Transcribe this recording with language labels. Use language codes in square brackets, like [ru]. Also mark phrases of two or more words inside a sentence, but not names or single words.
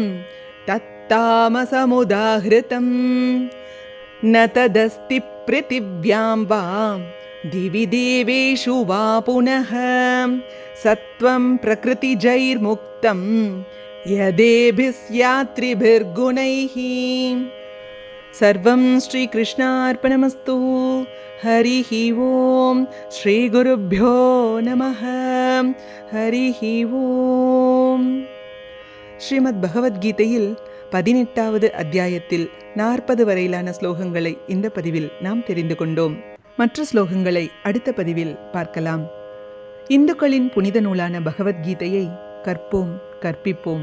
[sa] तत्तामसमुदाहृतम् न तदस्ति पृथिव्यां वा दिवि देवेषु वा पुनः सत्वं प्रकृतिजैर्मुक्तं यदेभिस्यात्रिभिर्गुणैः सर्वं श्रीकृष्णार्पणमस्तु। हरिः ओं श्रीगुरुभ्यो नमः। हरिः ஓம். [ta] ஸ்ரீமத் பகவத்கீதையில் 18வது அத்தியாயத்தில் 40 வரையிலான ஸ்லோகங்களை இந்த பதிவில் நாம் தெரிந்து கொண்டோம். மற்ற ஸ்லோகங்களை அடுத்த பதிவில் பார்க்கலாம். இந்துக்களின் புனித நூலான பகவத்கீதையை கற்போம், கற்பிப்போம்.